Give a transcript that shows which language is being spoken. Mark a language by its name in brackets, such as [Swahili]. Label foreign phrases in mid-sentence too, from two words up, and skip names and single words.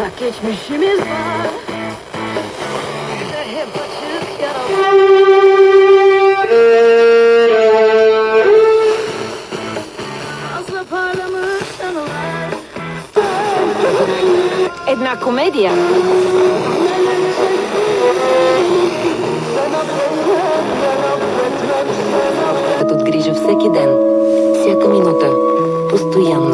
[Turkish] geçmişimiz var. Hep açık yaralar. Fazla parlamış anılar. [Bulgarian] Една комедия. Като отгрижа всеки ден, всяка минута, постоянно.